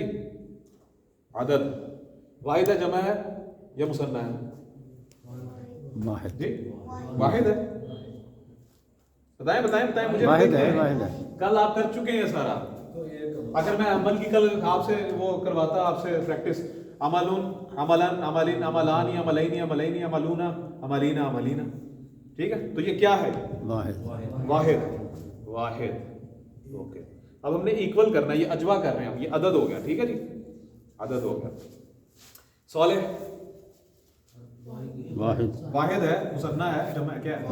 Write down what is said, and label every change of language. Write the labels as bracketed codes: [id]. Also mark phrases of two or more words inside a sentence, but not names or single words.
[ur] عدد واحد ہے، جمع ہے یا مثنیٰ ہے واحد. جی؟ واحد ہے. بتائیں مجھے. واحد ہے، واحد ہے. کل آپ کر چکے ہیں سارا. اگر میں عمل کی کل آپ سے وہ کرواتا، آپ سے پریکٹس، [ar] عملون، عملن، عملین، عملانی، عملین، عملین، عملون، عملین، عملین. [ur] ٹھیک ہے؟ تو یہ کیا ہے؟ واحد. اوکے. اب ہم نے ایکول کرنا ہے، یہ اجوا کر رہے ہیں. یہ عدد ہو گیا. ٹھیک ہے جی؟ عدد ہو گیا. صالح واحد ہے، مثنیٰ ہے، جمع ہے، کیا ہے؟